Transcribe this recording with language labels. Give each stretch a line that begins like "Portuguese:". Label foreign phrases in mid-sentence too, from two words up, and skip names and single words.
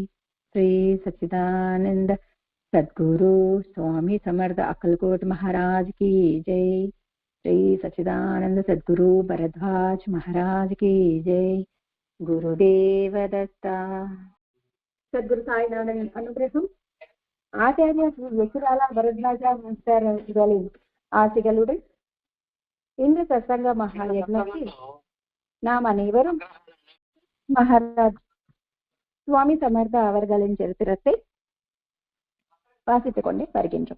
Hindi: श्री सच्चिदानंद सद्गुरु स्वामी समर्थ अक्कलकोट महाराज की जय। श्री सच्चिदानंद सद्गुरु भरद्वाज महाराज की जय।
Sanskrit: गुरुदेव दत्ता।
Tamil: सद्गुरु साईनाथன் அனுகிரகம் ஆச்சாரிய யசுராலா பரத்வாஜா மாஸ்டர் அவர்களின் ஆசிகளுடன் இன்று சத்சங்க மகாயஜ்ஞத்தில் நாம் அனைவரும் மகாராஜ் சுவாமி சமர்த்த அவர்களின் சரித்திரத்தை வாசித்துக் கொண்டே வருகின்றோம்.